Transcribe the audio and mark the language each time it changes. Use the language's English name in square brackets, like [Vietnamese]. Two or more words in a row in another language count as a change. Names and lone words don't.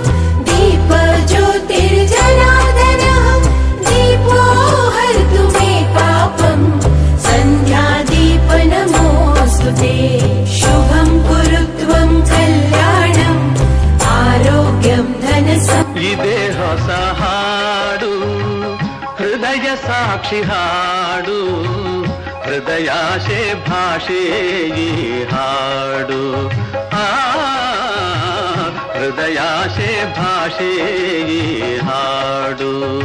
[Sanskrit] दीपज्योतिर्जनार्दनः दीपो हर्तु मे पापम् सन्ध्यादीपनमोऽस्तुते शुभं कुरु त्वं कल्याणम् आरोग्यं धनसम् [Kannada] ಇದೇ ಹೊಸ ಹಾಡು ಹೃದಯ ಸಾಕ್ಷಿ ಹಾಡು ಹೃದಯಾಶೆ ಭಾಷೆ ಈ ಹಾಡು ಹೃದಯಾಶೆ ಭಾಷೆ ಈ ಹಾಡು